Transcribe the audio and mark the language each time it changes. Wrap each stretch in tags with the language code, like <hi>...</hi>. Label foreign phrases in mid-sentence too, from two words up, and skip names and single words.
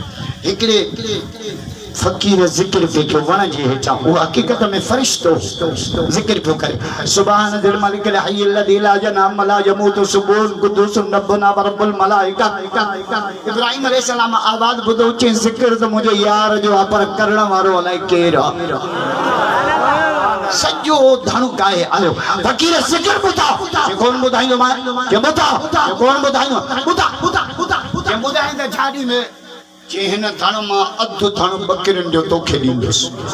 <sd>हिकिड़े फकीर ज़िक्र पे कयो वण जे हेठां, उहो हक़ीक़त में फरिश्तो ज़िक्र पियो करे।</sd> <ar>سبحان ذي الملك الحي الذي لا ينام لا يموت سبوح قدوس ربنا ورب الملائكة.</ar> <sd>इब्राहिम अलैहिस्सलाम आवाज़ ॿुधो चई ज़िक्र त मुंहिंजे यार जो आहे, पर करण वारो अलाए केरु आहे। सॼो धणु गाए आयो। फकीर ज़िक्र ॿुधा, कोन ॿुधाईंदो मां, के ॿुधा कोन ॿुधाईंदो, ॿुधा ॿुधाईंदा छा ॾींदे, जे हिन धण मां अधु धण बकरियुनि जो तोखे ॾींदुसि।</sd>